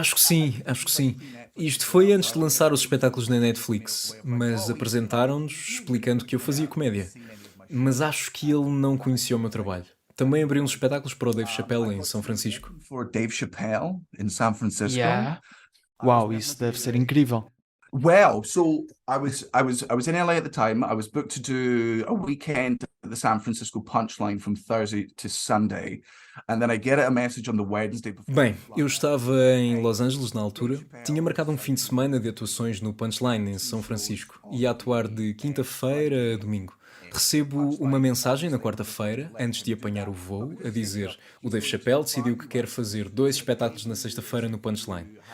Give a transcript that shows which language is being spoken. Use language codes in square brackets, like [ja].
[pt] Acho que sim. Isto foi antes de lançar os espetáculos na Netflix, mas apresentaram-nos explicando que eu fazia comédia. Mas acho que ele não conhecia o meu trabalho. Também abri uns espetáculos para o Dave Chappelle em São Francisco. [en] For Dave Chappelle in San Francisco. [pt] Uau, isso deve ser incrível. [en] Well, so I was in LA at the time. I was booked to do a weekend at the San Francisco Punchline from Thursday to Sunday, and then I get a message on the Wednesday before. [pt] Bem, eu estava em Los Angeles na altura, tinha marcado um fim de semana de atuações no Punchline em São Francisco, ia atuar de quinta-feira a domingo. Recebo uma mensagem na quarta-feira, antes de apanhar o voo, a dizer o Dave Chappelle decidiu que quer fazer 2 espetáculos na sexta-feira no Punchline.